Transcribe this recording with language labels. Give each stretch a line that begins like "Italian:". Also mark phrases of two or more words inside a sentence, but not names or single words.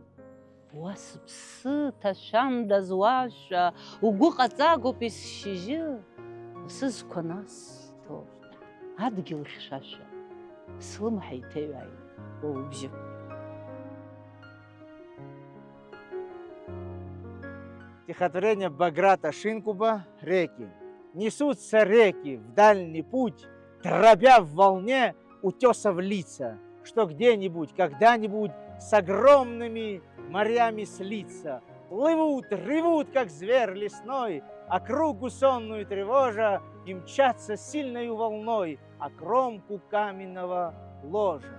Abkhazian: Уа сыԥсы ҭашәандаз уашәа, угәы ҟаҵагоуп есшьыжьы, сызқәа насҭо, адгьыл хьшәашәа, слымҳа иҭаҩааит уа убжьы.
Russian: Стихотворение Баграта Шинкуба «Реки». Несутся реки в дальний путь, дробя в волне утесов лица, что где-нибудь, когда-нибудь с огромными морями слиться. Плывут, ревут, как зверь лесной, округу сонную тревожа, и мчатся сильною волной о кромку каменного ложа.